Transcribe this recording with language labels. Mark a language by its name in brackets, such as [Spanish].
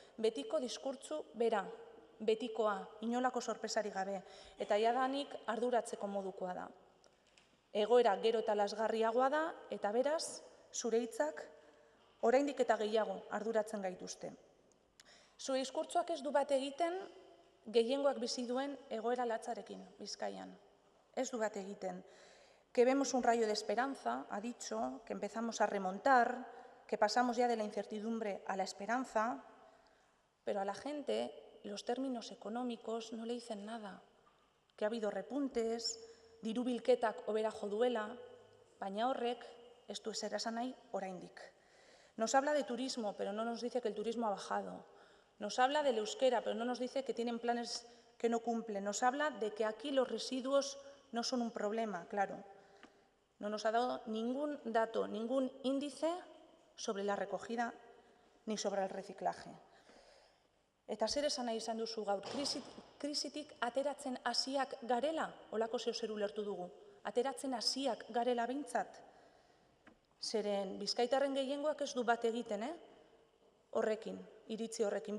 [Basque] Betiko diskurtzu bera, betikoa, inolako sorpresari gabe, eta jadanik arduratzeko modukoa da. Egoera gero eta lasgarriagoa da, eta beraz, zure hitzak oraindik eta gehiago arduratzen gaituzte. Zure diskurtzoak ez du bat egiten gehiengoak bizi duen egoera latzarekin, Bizkaian. Ez du bat egiten. [Spanish] Que vemos un rayo de esperanza, ha dicho, que empezamos a remontar, que pasamos ya de la incertidumbre a la esperanza, pero a la gente los términos económicos no le dicen nada. Que ha habido repuntes, [Basque] diru bilketak hobera jo duela, baina horrek ez du ezer esan nahi oraindik. [Spanish] Nos habla de turismo, pero no nos dice que el turismo ha bajado. Nos habla del euskera, pero no nos dice que tienen planes que no cumplen. Nos habla de que aquí los residuos no son un problema, claro. No nos ha dado ningún dato, ningún índice sobre la recogida ni sobre el reciclaje. [Basque] Eta zer esan nahi izan duzu gaur, krisitik ateratzen hasiak garela, holako zer ulertu dugu, ateratzen hasiak garela behintzat. Zeren bizkaitarren gehiengoak ez du bat egiten, horrekin, iritzi horrekin.